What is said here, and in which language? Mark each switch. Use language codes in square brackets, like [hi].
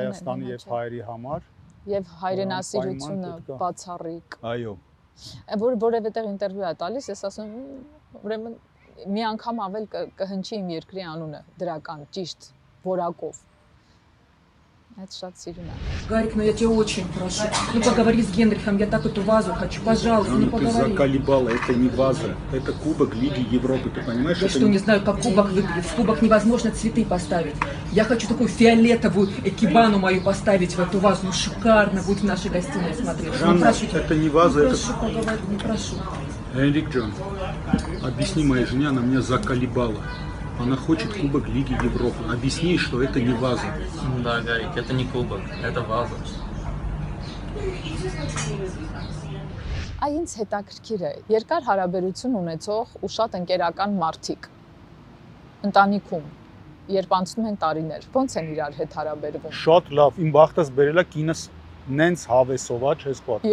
[hy] Հայաստանի եւ հայերի համար։ Եվ հայրենասիրությունը բացառիկ։ Այո։ Որևէտեղ ինտերվյու է տալիս, ես ասում եմ, ուրեմն մի անգամ ավել կհնչի իմ երկրի անունը, դրական, ճիշտ, որակով։ Это շատ սիրուն է։ [ru] Гарик, ну я тебя очень прошу. Ну поговори с Генрихом, я так эту вазу хочу. Пожалуйста, ну поговори. Ты заколебала, это не ваза, это кубок Лиги Европы, ты понимаешь? Я что, не знаю, как кубок выглядит. В кубок невозможно цветы поставить. Я хочу такую фиолетовую экибану мою поставить в эту вазу. Ну шикарно будет в нашей гостиной смотреть. Жанна, ну, прошу тебя. это не ваза, это... Прошу поговорить, не прошу. Энрик Джон, объясни моей жене, она меня заколебала. Она хочет кубок Лиги Европы. Объясни, что это не ваза. Да, Гарик, это не кубок, это ваза. [hy] Այ ինձ հետաքրքիր է, երկար հարաբերություն ունեցող ու շատ ընկերական մարդիկ ընտանիքում, երբ անցնում են տարիներ, ոնց են իրար հետ հարաբերվում։ Շատ լավ, իմ բախտս բերելա կինս նենց հավեսով է, չես պատկերացնում։